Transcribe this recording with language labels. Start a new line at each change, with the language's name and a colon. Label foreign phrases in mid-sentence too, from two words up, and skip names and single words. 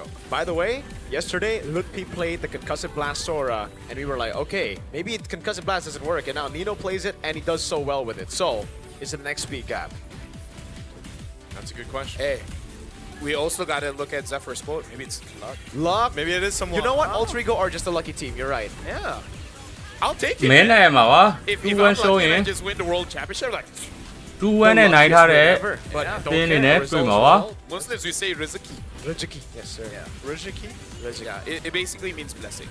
English: By the way, yesterday, Lutpi played the Concussive Blast Sora, and we were like, okay, maybe Concussive Blast doesn't work, and now Nino plays it, and he does so well with it. So, is it the next speed gap? That's a good question. Hey, we also gotta look at Zephyr's quote. Maybe it's luck. Luck? Maybe it is some. You know what? Oh. Alter Ego are just a lucky team, you're right. Yeah. I'll take it.
Burmese: မဲနိုင်ရမှာပါ
English: If 2-1 I'm
Burmese: ရှုံး
English: lucky ရ and င် I just win the world championship, like
Burmese: 2-1 နဲ့နိုင်ထားတဲ့
English: But Yeah. don't Then care, in the it, results Primo, are- Muslims we say Riziki. Riziki. Yes, sir. Yeah. Riziki? Yeah, it basically means blessing.